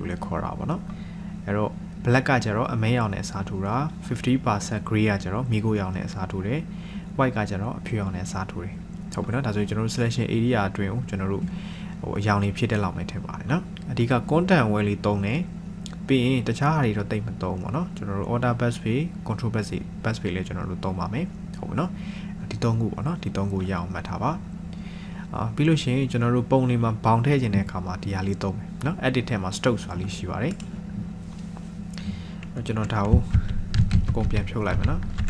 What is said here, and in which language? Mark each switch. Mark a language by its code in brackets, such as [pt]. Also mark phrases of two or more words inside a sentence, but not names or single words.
[my] လို့လည်းခေါ်တာပေါ့နော်အဲ့တော့ black ကကျတော့အမဲရောင်နဲ့အစားထိုးတာ 50% gray ကကျတော့မီးခိုးရောင်နဲ့အစားထိုးတယ် white ကကျတော့အဖြူရောင်နဲ့အစား ထိုးတယ်ဟုတ်ပြီနော်ဒါဆိုရင်ကျွန်တော်တို့ [en] selection area [my] အတွင်းကိုကျွန်တော်တို့အရောင်လေးဖြစ်တဲ့လောက်ပဲထည့်ပါတယ်နော်အဓိက content ဝယ်လေးသုံးတယ်ပြီးရင်တခြားဟာတွေတော့တိတ်မသုံးပါနော်ကျွန်တော်တို့ [en] order backspace control backspace [my] လေးကျွန်တော်တို့သုံးပါမယ်ဟုတ်ပြီနော်ဒီသုံးခုပေါ့နော်ဒီသုံးခုရအောင်မှတ်ထားပါပြီးလို့ရှိရင်ကျွန်တော်တို့ပုံလေးမှာဘောင်ထည့်ခြင်းတဲ့အခါမှာဒီဟာလေးသုံးမယ်နော် edit ထဲမှာ stroke ဆိုတာလေးရှိပါတယ်ကျွန်တော်ဒါကိုအကုန်ပြန်ဖြုတ်လိုက်မယ်နော်